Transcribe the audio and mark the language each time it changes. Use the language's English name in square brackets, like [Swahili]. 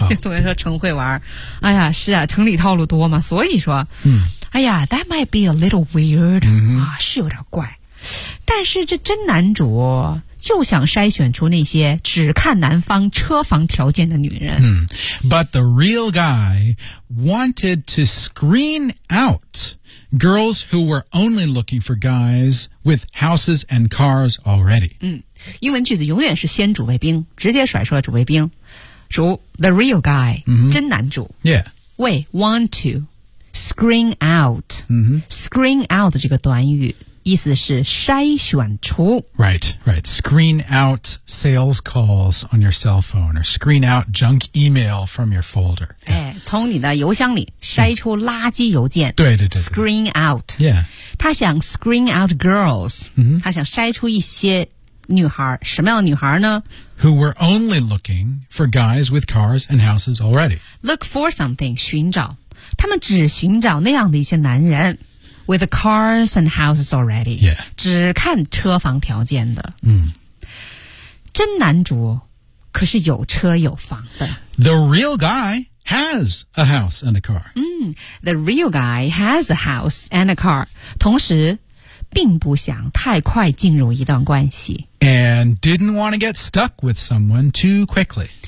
[Chinese] 同学说成会玩儿。哎呀，是啊，城里套路多嘛，所以说，哎呀 ， [English] that might be a little weird. [Chinese] 啊，是有点怪。但是这真男主就想筛选出那些只看男方车房条件的女人。 [English] But the real guy wanted to screen out girls who were only looking for guys with houses and cars already. [Chinese] 英文句子永远是先主谓宾，直接甩出了主谓宾。 [English] 主 the real guy,、 [Chinese] 真男主。 [English] Yeah. 为 want to screen out.、Screen out [Chinese] 这个短语。意思是筛选出 [English] Right, right. Screen out sales calls on your cell phone or screen out junk email from your folder.、 Yeah. [Chinese] 哎、从你的邮箱里筛出垃圾邮件。对对 对, 对。 [English] Screen out. Yeah. [Chinese] 他想 [English] screen out girls.、 [Chinese] 他想筛出一些女孩。什么样的女孩呢 [English] ?Who were only looking for guys with cars and houses already. Look for something, 寻找。 [Chinese] 他们只寻找那样的一些男人。 [English] With the cars and houses already. Yeah. [Chinese] 只看车房条件的。真男主可是有车有房的。 [English] The real guy has a house and a car. The real guy has a house and a car. [Chinese] 同时并不想太快进入一段关系。 [English] And didn't want to get stuck with someone too quickly.